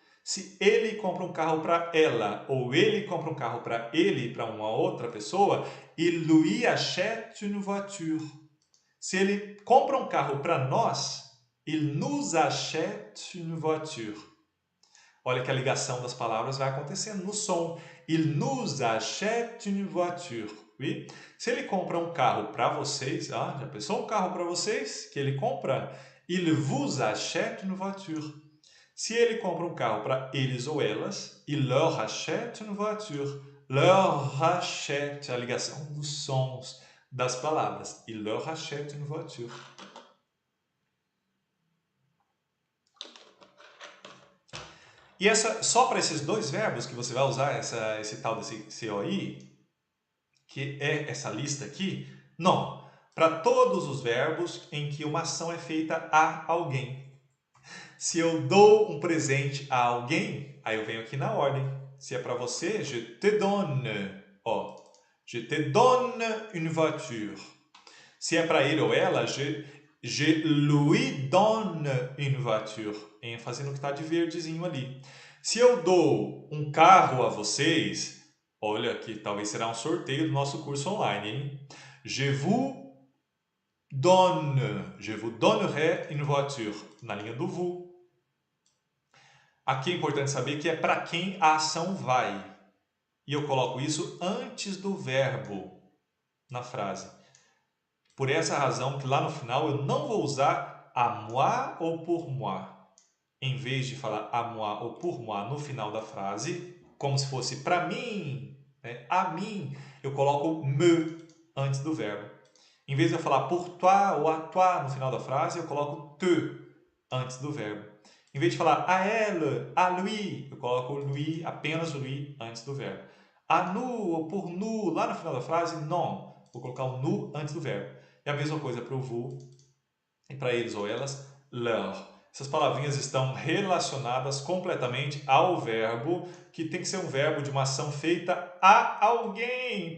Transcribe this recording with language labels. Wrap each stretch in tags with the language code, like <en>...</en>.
<pt>Se ele compra um carro para ela, ou ele compra um carro para ele, para uma outra pessoa,</pt> <fr>il lui achète une voiture.</fr> <pt>Se ele compra um carro para nós,</pt> <fr>il nous achète une voiture.</fr> <pt>Olha que a ligação das palavras vai acontecendo no som.</pt> <fr>Il nous achète une voiture. Oui?</fr> <pt>Se ele compra um carro para vocês, já pensou um carro para vocês que ele compra?</pt> <fr>Il vous achète une voiture.</fr> <pt>Se ele compra um carro para eles ou elas,</pt> <fr>il leur achète une voiture. Leur achète,</fr> <pt>a ligação dos sons das palavras.</pt> <fr>Il leur achète une voiture.</fr> <pt>E só para esses dois verbos que você vai usar esse tal desse COI, que é essa lista aqui? Não. Para todos os verbos em que uma ação é feita a alguém. Se eu dou um presente a alguém, aí eu venho aqui na ordem. Se é para você,</pt> <fr>je te donne. Ó, je te donne une voiture.</fr> <pt>Se é para ele ou ela,</pt> <fr>je lui donne une voiture.</fr> <pt>ênfase no que está de verdezinho ali. Se eu dou um carro a vocês, olha que talvez será um sorteio do nosso curso online, hein?</pt> <fr>Je vous donnerai une voiture,</fr> <pt>na linha do vous. Aqui é importante saber que é para quem a ação vai. E eu coloco isso antes do verbo na frase. Por essa razão que lá no final eu não vou usar</pt> <fr>à moi ou pour moi.</fr> <pt>Em vez de falar</pt> <fr>à moi ou pour moi</fr> <pt>no final da frase, como se fosse para mim, né? A mim, eu coloco me antes do verbo. Em vez de eu falar</pt> <fr>pour toi ou à toi</fr> <pt>no final da frase, eu coloco te antes do verbo. Em vez de falar</pt> <fr>à elle, à lui,</fr> <pt>eu coloco lui, apenas o lui antes do verbo.</pt> <fr>À nous ou pour nous,</fr> <pt>lá no final da frase,</pt> <fr>non.</fr> <pt>Vou colocar o nous antes do verbo. É a mesma coisa para o vous e para eles ou elas, leur. Essas palavrinhas estão relacionadas completamente ao verbo, que tem que ser um verbo de uma ação feita a alguém.</pt>